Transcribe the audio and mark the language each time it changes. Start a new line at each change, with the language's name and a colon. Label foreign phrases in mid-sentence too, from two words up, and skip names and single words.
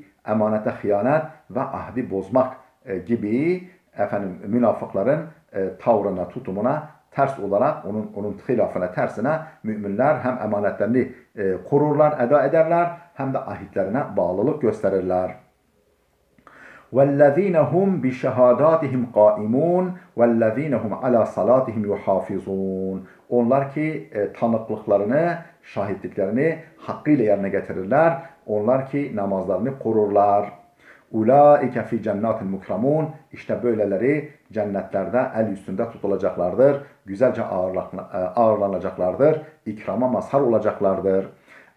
Turkish: Emanete hıyanet ve ahdi bozmak gibi münafıkların tavrına, tutumuna ters olarak, onun hilafına, tersine müminler hem emanetlerini korurlar, eda ederler, hem de ahitlerine bağlılık gösterirler.
Arabic: وَالَّذ۪ينَ هُمْ بِشَهَادَاتِهِمْ قَائِمُونَ وَالَّذ۪ينَ هُمْ عَلَى صَلَاتِهِمْ يُحَافِظُونَ.
Turkish: Onlar ki tanıklıklarını, şahitliklerini hakkıyla yerine getirirler. Onlar ki namazlarını korurlar.
Arabic: أولئك في جنات مكرمون.
Turkish: İşte böyleleri cennetlerde el üstünde tutulacaklardır. Güzelce ağırlanacaklardır. İkrama mazhar olacaklardır.